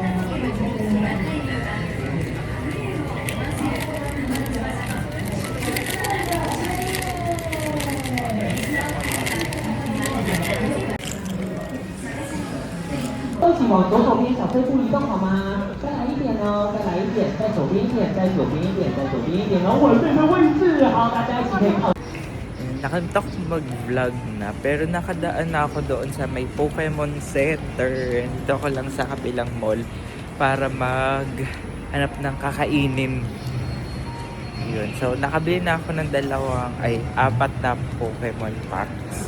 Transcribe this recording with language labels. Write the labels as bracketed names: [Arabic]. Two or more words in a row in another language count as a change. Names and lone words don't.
[Chinese] 请往左手边小碎步移动好吗？再来一点哦，再来一点，在左边一点，在左边一点，在左边一点，然后稳定的位置，好，大家一起可以靠。 [Filipino] Nakalimutan ko mag-vlog na, pero nakadaan na ako doon sa may Pokemon Center. Dito ko lang sa kabilang mall para maghanap ng kakainin. Yun. So, nakabili na ako ng apat na Pokemon packs.